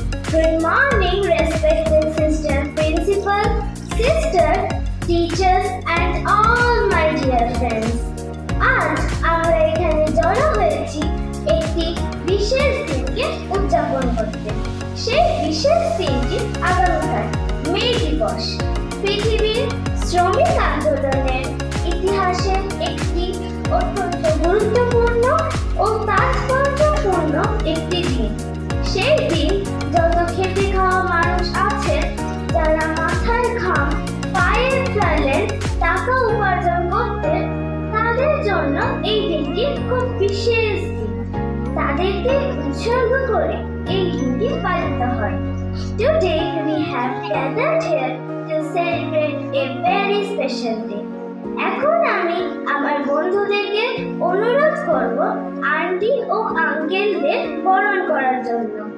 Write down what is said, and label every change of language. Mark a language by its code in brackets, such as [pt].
[en] Good morning, respected Sister Principal, Sister, teachers, and all my dear friends. [bn] আজ আমরা এখানে জড়ো হয়েছি একটি বিশেষ দিনকে উদযাপন করতে। সেই বিশেষ দিনটি আগামীকাল মে দিবস। পৃথিবীর শ্রমিক আন্দোলনের ইতিহাসে একটি অত্যন্ত গুরুত্বপূর্ণ ও তাৎপর্যপূর্ণ একটি দিন। সেই দিন যত খেটে খাওয়া মানুষ আছেন, যারা মাথার ঘাম পায়ের ফেলেন টাকা উপার্জন করতে, তাদের জন্য এই দিনটি খুব বিশেষ দিন। তাদেরকে উৎসর্গ করে এই দিনটি পালিত হয়। [en] Today we have gathered here to celebrate a very special day. [bn] এখন আমি আমার বন্ধুদেরকে অনুরোধ করব আন্টি ও আঙ্কেলদের বরণ করার জন্য।